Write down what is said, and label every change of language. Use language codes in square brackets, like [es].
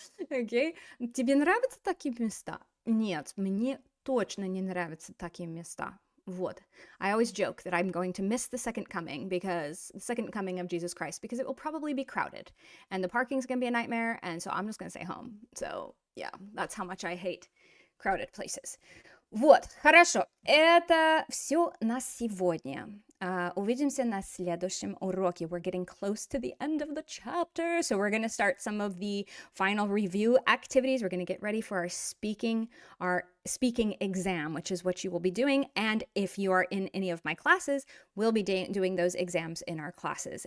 [ru] Окей? Тебе нравятся такие места? Нет, мне точно не нравятся такие места. Вот. [en] I always joke that I'm going to miss the second coming of Jesus Christ, because it will probably be crowded and the parking's going to be a nightmare, and so I'm just going to stay home. So, yeah, that's how much I hate crowded places. [ru] Вот, хорошо. Это все на сегодня. Увидимся на следующем уроке. [en] We're getting close to the end of the chapter, so we're going to start some of the final review activities. We're going to get ready for our speaking exam, which is what you will be doing. And if you are in any of my classes, we'll be doing those exams in our classes.